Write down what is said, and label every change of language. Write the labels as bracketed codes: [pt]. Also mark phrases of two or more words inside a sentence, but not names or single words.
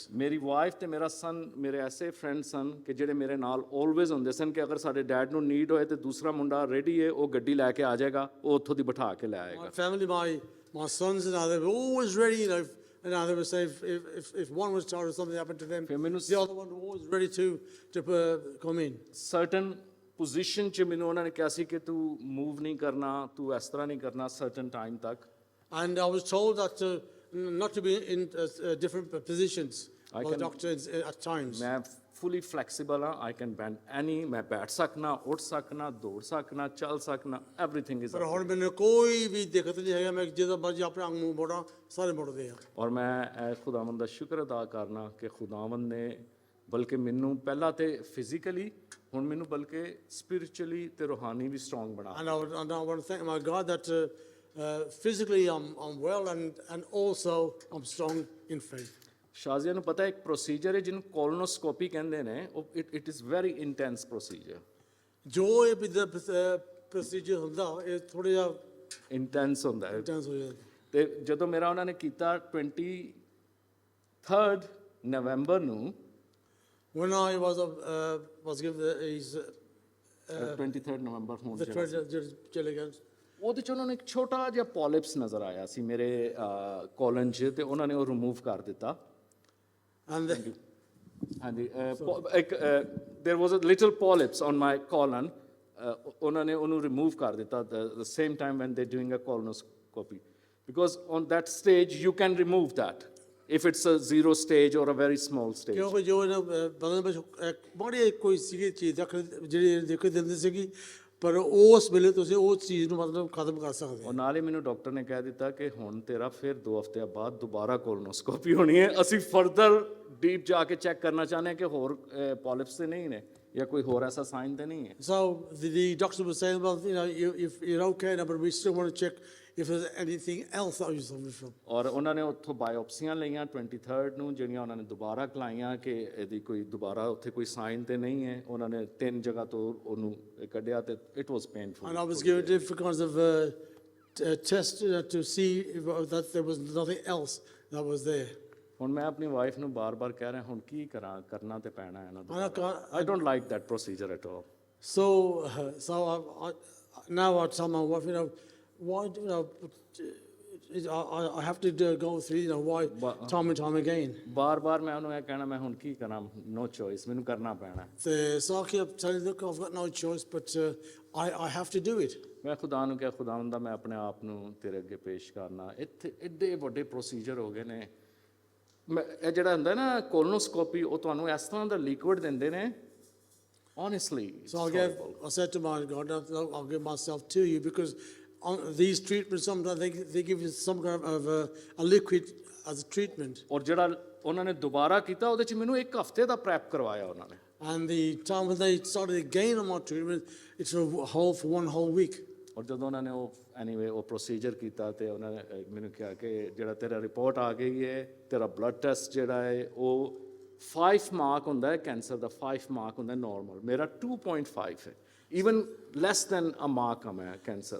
[pa] ਮੇਰੀ ਵਾਈਫ ਤੇ ਮੇਰਾ ਸਨ ਮੇਰੇ ਐਸੇ ਫਰੈਂਡ ਸਨ ਕਿ ਜਿਹੜੇ ਮੇਰੇ ਨਾਲ ਆਲਵੇਜ਼ ਹੁੰਦੇ ਸਨ ਕਿ ਅਗਰ ਸਾਡੇ ਡੈਡ ਨੂੰ ਨੀਡ ਹੋਏ ਤੇ ਦੂਸਰਾ ਮੁੰਡਾ ਰੈਡੀ ਹੈ ਉਹ ਗੱਡੀ ਲੈ ਕੇ ਆ ਜਾਏਗਾ ਉਹ ਉੱਥੋਂ ਦੀ ਬਿਠਾ ਕੇ ਲੈ ਆਏਗਾ। [en] My family, my sons and I, they were always ready. And they would say if one was tired or something happened to them, the other one was always ready to come in. Certain position [pa] ਚ ਮੈਨੂੰ ਉਹਨਾਂ ਨੇ ਕਿਹਾ ਸੀ ਕਿ ਤੂੰ ਮੂਵ ਨਹੀਂ ਕਰਨਾ ਤੂੰ ਇਸ ਤਰ੍ਹਾਂ ਨਹੀਂ ਕਰਨਾ [en] certain time [pa] ਤੱਕ। [en] And I was told that not to be in different positions I by the can- doctors at times. [pa] ਮੈਂ [en] fully flexible [pa] ਹਾਂ [en] I can bend any [pa] ਮੈਂ ਬੈਠ ਸਕਣਾ ਉੱਠ ਸਕਣਾ ਦੌੜ ਸਕਣਾ ਚੱਲ ਸਕਣਾ [en] everything is [pa] ਪਰ ਹੁਣ ਮੈਨੂੰ ਕੋਈ ਵੀ ਦਿੱਕਤ ਨਹੀਂ ਹੈਗਾ, ਮੈਂ ਜਦੋਂ ਮਰਜ਼ੀ ਆਪਣੇ ਅੰਗ ਨੂੰ ਮੋੜਾਂ, ਸਾਰੇ ਮੁੜਦੇ ਆ। ਔਰ ਮੈਂ ਖੁਦਾਵੰਦ ਦਾ ਸ਼ੁਕਰ ਅਦਾ ਕਰਨਾ ਕਿ ਖੁਦਾਵੰਦ ਨੇ ਬਲਕਿ ਮੈਨੂੰ ਪਹਿਲਾਂ ਤੇ ਫਿਜ਼ੀਕਲੀ ਹੁਣ ਮੈਨੂੰ ਬਲਕਿ ਸਪਿਰਿਚੁਅਲੀ ਤੇ ਰੂਹਾਨੀ ਵੀ ਸਟਰੋਂਗ ਬਣਾ [en] And I want to thank my God that physically I'm well and also I'm strong in faith. [pa] ਸ਼ਾਜ਼ੀਆ ਨੂੰ ਪਤਾ ਇੱਕ ਪ੍ਰੋਸੀਜਰ ਹੈ ਜਿਹਨੂੰ ਕੋਲੋਨੋਸਕੋਪੀ ਕਹਿੰਦੇ ਨੇ ਉਹ [en] it is very intense procedure [pa] ਜੋ ਇਹ ਪ੍ਰੋਸੀਜਰ ਹੁੰਦਾ ਇਹ ਥੋੜਾ ਜਿਹਾ ਇੰਟੈਂਸ ਹੁੰਦਾ ਹੈ ਇੰਟੈਂਸ ਹੋ ਜਾਂਦਾ। ਤੇ ਜਦੋਂ ਮੇਰਾ ਉਹਨਾਂ ਨੇ ਕੀਤਾ 23rd ਨਵੰਬਰ ਨੂੰ [en] When I was given his [pa] 23rd ਨਵੰਬਰ ਹੁਣ [en] the [pa] ਜਿਹੜਾ treasure ਚਲੇ ਗਏ, ਉਹਦੇ ਚ ਉਹਨਾਂ ਨੂੰ ਇੱਕ ਛੋਟਾ ਜਿਹਾ ਪੋਲਿਪਸ ਨਜ਼ਰ ਆਇਆ ਸੀ ਮੇਰੇ ਕੋਲਨ 'ਚ ਤੇ ਉਹਨਾਂ ਨੇ ਉਹ ਰਿਮੂਵ ਕਰ ਦਿੱਤਾ [en] and [pa] ਹਾਂਜੀ ਇੱਕ [en] there was a little polyps on my colon [pa] ਉਹਨਾਂ ਨੇ ਉਹਨੂੰ ਰਿਮੂਵ ਕਰ ਦਿੱਤਾ [en] the same time when they're doing a colonoscopy because on that stage you can remove that if it's a zero stage or a very small stage [pa] ਕਿਉਂਕਿ ਜੋ ਇਹਨਾਂ ਬਦਨ ਵਿੱਚ ਇੱਕ ਬੜੀ ਕੋਈ ਸੀਗੀ ਚੀਜ਼ ਜਿਹੜੀ ਦੇਖ ਦਿੰਦੀ ਸੀਗੀ, ਪਰ ਉਸ ਵੇਲੇ ਤੁਸੀਂ ਉਸ ਚੀਜ਼ ਨੂੰ ਮਤਲਬ ਖਤਮ ਕਰ ਸਕਦੇ ਔਰ ਨਾਲ ਹੀ ਮੈਨੂੰ ਡਾਕਟਰ ਨੇ ਕਹਿ ਦਿੱਤਾ ਕਿ ਹੁਣ ਤੇਰਾ ਫਿਰ 2 ਹਫ਼ਤਿਆਂ ਬਾਅਦ ਦੁਬਾਰਾ ਕੋਲੋਨੋਸਕੋਪੀ ਹੋਣੀ ਹੈ ਅਸੀਂ [en] further deep [pa] ਜਾ ਕੇ ਚੈੱਕ ਕਰਨਾ ਚਾਹੁੰਦੇ ਹਾਂ ਕਿ ਹੋਰ ਪੋਲਿਪਸ ਤੇ ਨਹੀਂ ਨੇ ਜਾਂ ਕੋਈ ਹੋਰ ਐਸਾ ਸਾਈਨ ਤੇ ਨਹੀਂ ਹੈ [en] So the doctor was saying, well, if you're okay now, but we still want to check if there's anything else that you're suffering from. [pa] ਔਰ ਉਹਨਾਂ ਨੇ ਉੱਥੋਂ ਬਾਇਓਪਸੀਆਂ ਲਈਆਂ 23rd ਨੂੰ ਜਿਹੜੀਆਂ ਉਹਨਾਂ ਨੇ ਦੁਬਾਰਾ ਕਲਾਈਆਂ ਕਿ ਇਹਦੀ ਕੋਈ ਦੁਬਾਰਾ ਉੱਥੇ ਕੋਈ ਸਾਈਨ ਤੇ ਨਹੀਂ ਹੈ ਉਹਨਾਂ ਨੇ 3 ਜਗ੍ਹਾ ਤੋਂ ਉਹਨੂੰ ਕੱਢਿਆ ਤੇ [en] it was painful And I was given different kinds of tests to see that there was nothing else that was there. [pa] ਹੁਣ ਮੈਂ ਆਪਣੀ ਵਾਈਫ ਨੂੰ ਬਾਰ-ਬਾਰ ਕਹਿ ਰਿਹਾ ਹੁਣ ਕੀ ਕਰਾਂ ਕਰਨਾ ਤੇ ਪੈਣਾ ਹੈ ਨਾ [en] And I can't- I don't like that procedure at all So now I tell my wife, why do I have to go through, why time and time again. [pa] ਬਾਰ-ਬਾਰ ਮੈਂ ਉਹਨੂੰ ਇਹ ਕਹਿਣਾ ਮੈਂ ਹੁਣ ਕੀ ਕਰਾਂ [en] no choice [pa] ਮੈਨੂੰ ਕਰਨਾ ਪੈਣਾ [en] So I keep telling, look, I've got no choice, but I have to do it. [pa] ਮੈਂ ਖੁਦਾ ਨੂੰ ਕਿਹਾ ਖੁਦਾਵੰਦਾ ਮੈਂ ਆਪਣੇ ਆਪ ਨੂੰ ਤੇਰੇ ਅੱਗੇ ਪੇਸ਼ ਕਰਨਾ ਇੱਥੇ ਐਡੇ ਵੱਡੇ ਪ੍ਰੋਸੀਜਰ ਹੋ ਗਏ ਨੇ ਮੈਂ ਇਹ ਜਿਹੜਾ ਹੁੰਦਾ ਨਾ ਕੋਲੋਨੋਸਕੋਪੀ ਉਹ ਤੁਹਾਨੂੰ ਇਸ ਤਰ੍ਹਾਂ ਦਾ ਲਿਕੁਇਡ ਦਿੰਦੇ ਨੇ [en] honestly it's So horrible. I said to my God, I'll give myself to you, because on these treatments, sometimes they give you some kind of a liquid as a treatment. [pa] ਔਰ ਜਿਹੜਾ ਉਹਨਾਂ ਨੇ ਦੁਬਾਰਾ ਕੀਤਾ ਉਹਦੇ ਚ ਮੈਨੂੰ 1 ਹਫ਼ਤੇ ਦਾ ਪ੍ਰੈਪ ਕਰਵਾਇਆ ਉਹਨਾਂ ਨੇ [en] And the time when they started again on my treatment, it's for one whole week. [pa] ਔਰ ਜਦੋਂ ਉਹਨਾਂ ਨੇ ਉਹ ਐਨੀਵੇ ਉਹ ਪ੍ਰੋਸੀਜਰ ਕੀਤਾ ਤੇ ਉਹਨਾਂ ਨੇ ਮੈਨੂੰ ਕਿਹਾ ਕਿ ਜਿਹੜਾ ਤੇਰਾ ਰਿਪੋਰਟ ਆ ਗਈ ਹੈ ਤੇਰਾ ਬਲੱਡ ਟੈਸਟ ਜਿਹੜਾ ਹੈ ਉਹ 5 ਮਾਰਕ ਹੁੰਦਾ ਹੈ ਕੈਂਸਰ ਦਾ 5 ਮਾਰਕ ਹੁੰਦਾ ਨਾਰਮਲ ਮੇਰਾ 2.5 ਹੈ [en] even less than a mark on my cancer.